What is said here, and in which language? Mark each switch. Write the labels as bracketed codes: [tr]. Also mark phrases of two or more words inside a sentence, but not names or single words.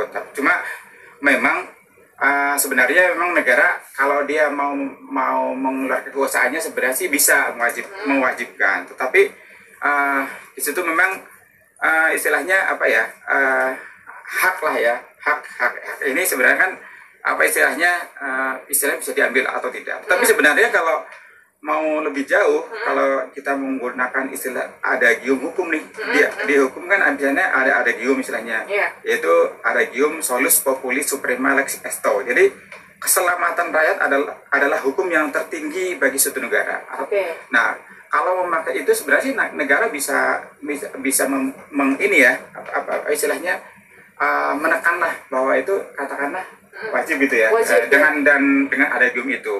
[id] Cuma memang sebenarnya memang negara kalau dia mau mengeluarkan kekuasaannya sebenarnya sih bisa mewajibkan, tetapi di situ memang istilahnya hak lah ya, hak ini sebenarnya kan istilahnya bisa diambil atau tidak. Tapi sebenarnya kalau mau lebih jauh, kalau kita menggunakan istilah adagium hukum nih, di hukum kan misalnya ada adagium istilahnya, yaitu adagium [la] solus populi suprema lex esto. [id] Jadi keselamatan rakyat adalah hukum yang tertinggi bagi suatu negara. Nah, kalau memakai itu sebenarnya sih negara bisa istilahnya menekanlah bahwa itu katakanlah wajib gitu ya, dengan adagium itu.